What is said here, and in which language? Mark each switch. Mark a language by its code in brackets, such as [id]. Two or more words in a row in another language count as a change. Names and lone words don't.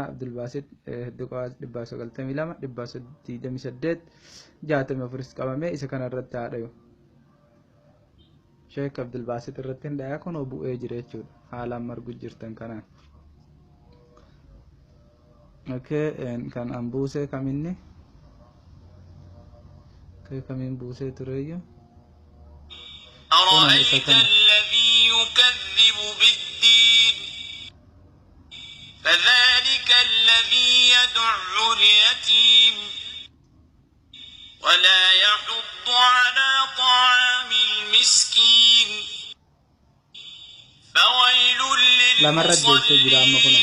[om] Abdulbaasit 992 938 64 qabame isa kana irratti haa dhabu. Sheek Abdulbaasit irratti hin dhahaa kun bu'ee jira jechuudha. Haalaan margu jirtan kanaan. Okay, kan an buusee kaminni? Okay, kamiin buusee tureeyyu? [ar] أرأيت الذي يكذب بالدين فذلك الذي يدع اليتيم ولا يحض على طعام المسكين فويل للمصلين